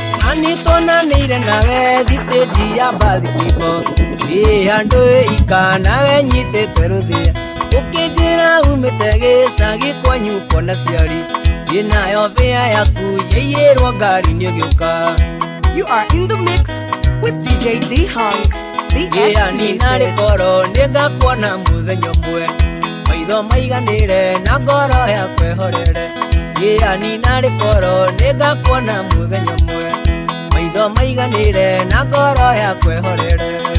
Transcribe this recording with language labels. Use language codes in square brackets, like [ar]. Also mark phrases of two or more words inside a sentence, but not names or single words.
[ki] Ani tonanĩire nawe thitĩnji ya mbathi kũimbo. Ĩ handũ ĩika nawe nyitĩte rũthĩa. Ũkĩnjĩra umĩte gĩcagi kwanyu kuona ciari. Ĩ nayo mbĩa yaku yaiyĩrwo ngari nĩ ũgĩũka. [en] You are in the mix with D J D Hung, the [ki] Ĩ ani narĩ [en] exclusive. [ki] koro nĩ ngakuona mũthenya ũmwe. Maitho maiganĩre na ngoro ya kwehorere. Ĩ ani narĩ koro nĩ ngakuona mũthenya ũmwe. Maitho maiganĩre na ngoro ya kwehorere.